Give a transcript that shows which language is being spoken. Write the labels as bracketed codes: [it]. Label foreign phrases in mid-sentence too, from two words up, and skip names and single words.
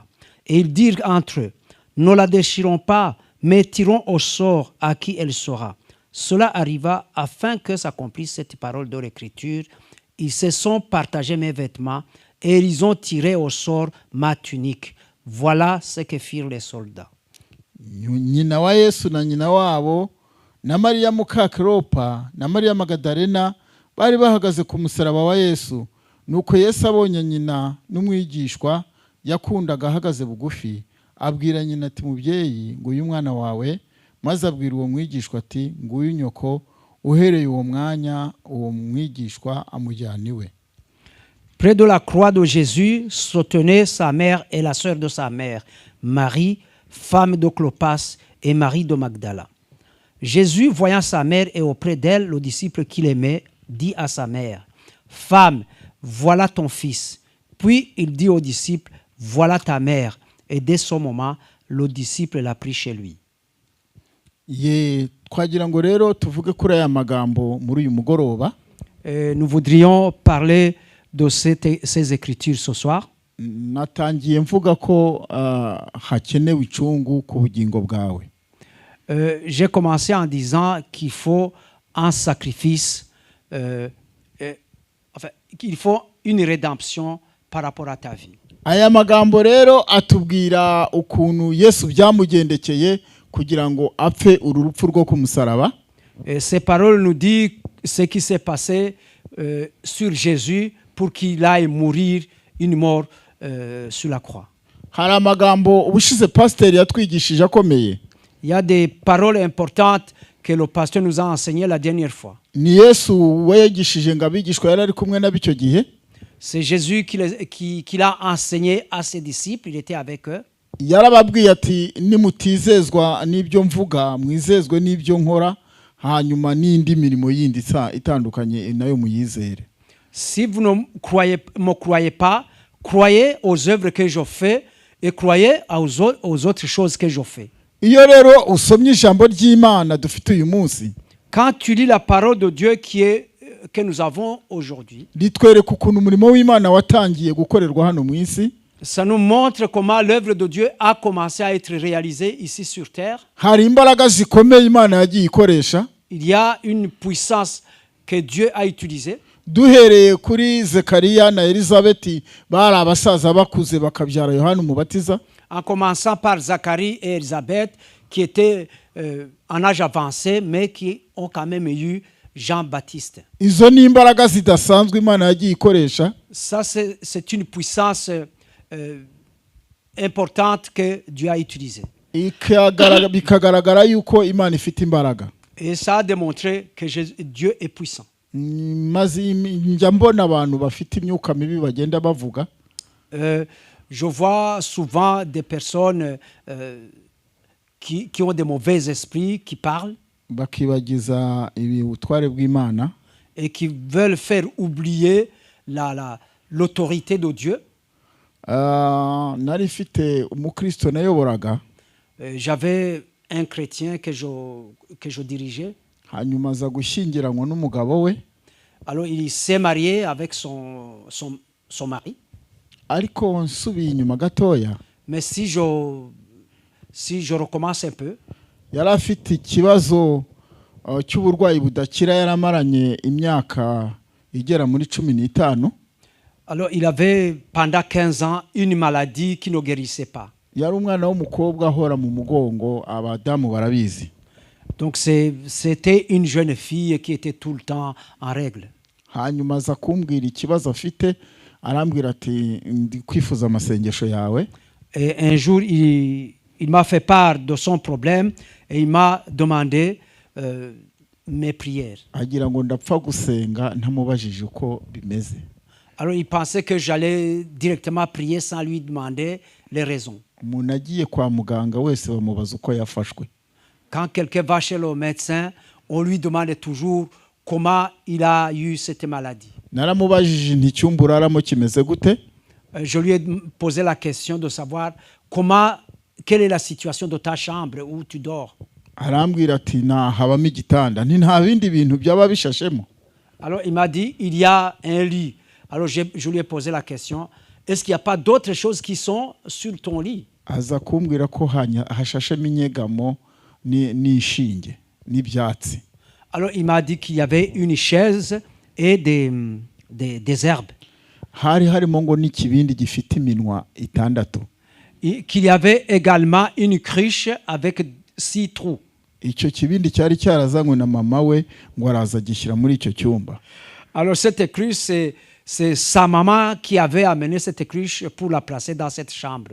[fr] Et ils dirent entre eux, ne la déchirons pas, mais tirons au sort à qui elle sera. Cela arriva afin que s'accomplisse cette parole de l'Écriture. Ils se sont partagés mes vêtements et ils ont tiré au sort ma tunique. Voilà ce que firent les soldats. [rw] Nyina wa Yesu na nyina wabo na Mariya muka Kilopa na Mariya Magadalena bari bahagaze ku musaraba wa Yesu. Nuko Yesu abonye nyina n'umwigishwa yakundaga ahagaze bugufi, abwira nyina ati, mubyeyi, nguyu umwana wawe. Maze abwira uwo mwigishwa ati, nguyu nyoko. Uhereye uwo mwanya uwo mwigishwa amujyana iwe. [fr] Près de la croix de Jésus se tenaient sa mère et la sœur de sa mère, Marie, femme de Clopas, et Marie de Magdala. Jésus, voyant sa mère et auprès d'elle le disciple qu'il aimait, dit à sa mère, « Femme, voilà ton fils. » Puis il dit au disciple, « Voilà ta mère. » Et dès ce moment, le disciple l'a pris chez lui. [rw] Twagira ngo rero tuvuge kuri aya magambo muri uyu mugoroba. [fr] Nous voudrions parler de ces écritures ce soir. [rw] Natangiye mvuga ko hakenewe icungu ku bugingo bwawe. [fr] J'ai commencé en disant qu'il faut un sacrifice, enfin, qu'il faut une rédemption par rapport à ta vie. [rw] Aya magambo rero atubwira ukuntu Yesu byamugendekeye kugira ngo apfe urupfu rwo ku musaraba. [fr] Ces paroles nous disent ce qui s'est passé sur Jésus pour qu'il aille mourir une mort sur la croix. [rw] Hari amagambo ubushize pasteur yatwigishije akomeye. [fr] Il y a des paroles importantes que le pasteur nous a enseignées la dernière fois. [rw] Ni Yesu wayigishije ngo abigishwa yari ari kumwe n'abicyo gihe. [fr] C'est Jésus qui l'a enseigné à ses disciples, il était avec eux. [rw] Yarababwiye ati, nimutizezwa n'ibyo mvuga, mwizezwe n'ibyo nkora, hanyuma n'indi mirimo yindi itandukanye nayo muyizere. [fr] Si vous ne me croyez pas, croyez aux œuvres que je fais et croyez aux autres choses que je fais. [rw] Iyo rero usomye ijambo ry'Imana dufite uyu munsi, [fr] quand tu lis la parole de Dieu que nous avons aujourd'hui, [rw] litwereka ukuntu umurimo w'Imana watangiye gukorerwa hano mu isi. [fr] Ça nous montre comment l'œuvre de Dieu a commencé à être réalisée ici sur terre. [rw] Hari imbaraga zikomeye Imana yagiye ikoresha. [fr] Il y a une puissance que Dieu a utilisée. [rw] Duhereye kuri Zekariya na Elizabeth bari abasaza bakuze bakabyara Yohana umubatiza. [fr] En commençant par Zacharie et Élisabeth qui étaient en âge avancé mais qui ont quand même eu Jean-Baptiste. [rw] Izo ni imbaraga zidasanzwe Imana yagiye ikoresha. [fr] Ça c'est une puissance importante que Dieu a utilisée. [rw] Bikagaragara yuko Imana ifite imbaraga. [fr] Et ça a démontré que Dieu est puissant. [rw] Njya mbona abantu bafite imyuka mibi bagenda bavuga. [fr] Je vois souvent des personnes qui ont des mauvais esprits qui parlent. [rw] Bakibagiza ubutware bw'Imana. [fr] Et qui veulent faire oublier l'autorité de Dieu. [rw] Nari mfite umukristo nayoboraga. [fr] J'avais un chrétien que je dirigeais. [rw] Hanyuma aza gushyingiranwa n'umugabo we. [fr] Alors il s'est marié avec son mari. [rw] Ariko nsubiye inyuma gatoya. [fr] Mais si je recommence un peu. [rw] Yari afite ikibazo cy'uburwayi budakira, yaramaranye imyaka igera muri 15. [fr] Alors il avait pendant 15 ans une maladie qui ne guérissait pas. [rw] Yari umwana w'umukobwa ahora mu mugongo, abadamu barabizi. [fr] Donc c'était une jeune fille qui était tout le temps en règle. [rw] Hanyuma aza kumbwira ikibazo afite, arambwira ati ndi kwifuza amasengesho yawe. [fr] Et un jour il m'a fait part de son problème et il m'a demandé mes prières. [rw] Agira ngo ndapfa gusenga ntamubajije uko bimeze. [fr] Alors il pensait que j'allais directement prier sans lui demander les raisons. [rw] Umuntu agiye kwa muganga wese bamubaza uko yafashwe. [fr] Quand quelqu'un va chez le médecin, on lui demande toujours comment il a eu cette maladie. [rw] Naramubajije nti cyumba uraramo kimeze gute? [fr] Je lui ai posé la question de savoir quelle est la situation de ta chambre où tu dors. [rw] Arambwira ati na habamo igitanda, nti nta bindi bintu byaba bishashemo. [fr] Alors il m'a dit il y a un lit. Alors je lui ai posé la question, est-ce qu'il n'y a pas d'autres choses qui sont sur ton lit? [rw] aza kumbwira ko hashashemo inyegamo n'ishinge n'ibyatsi. [fr] Alors il m'a dit qu'il y avait une chaise et des herbes. [rw] Hari harimo ngo n'ikibindi gifite iminwa itandatu. [fr] Qu'il y avait également une cruche avec 6 trous. [rw] Icyo kibindi cyari cyarazanywe na mama we ngo araza gishyira muri icyo cyumba. [fr] Alors cette cruche, c'est sa maman qui avait amené cette cruche pour la placer dans cette chambre.